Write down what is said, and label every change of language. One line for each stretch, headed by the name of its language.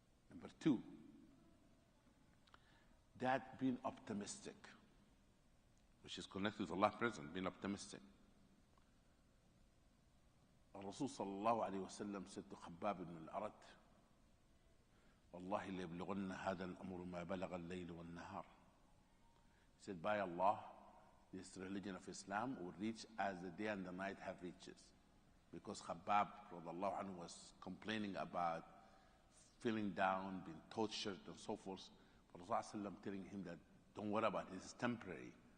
English: Number 2, that being optimistic, which is connected to Allah's presence, being optimistic. Rasul sallallahu alayhi wa sallam said to Khabbab ibn al-Arat,
Arabic: والله ليبلغن هذا الأمر ما بلغ الليل والنهار.
English: He said, by Allah, this religion of Islam will reach as the day and the night have reaches. Because Khabbab radiallahu anhu was complaining about feeling down, being tortured and so forth. But Rasulullah telling him that don't worry about it, it's temporary.